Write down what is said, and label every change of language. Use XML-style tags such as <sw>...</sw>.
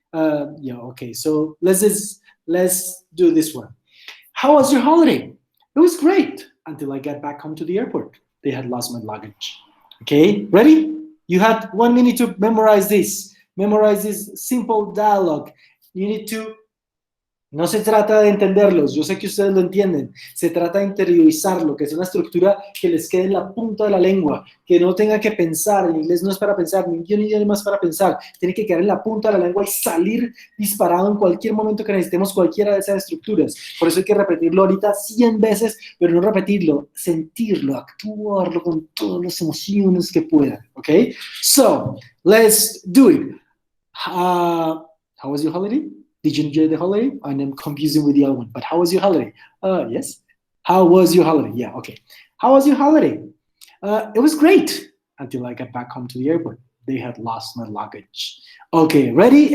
<en>Yeah, okay, so let's do this one. How was your holiday? It was great until I got back home to the airport. They had lost my luggage. Okay, ready? You had 1 minute to memorize this. Memorize this simple dialogue. You need to.</en> <es>No se trata de entenderlos, yo sé que ustedes lo entienden, se trata de interiorizarlo, que sea una estructura que les quede en la punta de la lengua, que no tenga que pensar, el inglés no es para pensar, ni un idioma es para pensar, tiene que quedar en la punta de la lengua y salir disparado en cualquier momento que necesitemos cualquiera de esas estructuras. Por eso hay que repetirlo ahorita 100 veces, pero no repetirlo, sentirlo, actuarlo con todas las emociones que puedan, ¿ok?</es> <en>So, let's do it. How was your holiday? Did you enjoy the holiday? And I'm confusing with the other one. But how was your holiday? Yes. How was your holiday? Yeah, okay. How was your holiday? It was great until I got back home to the airport. They had lost my luggage. Okay, ready?</en>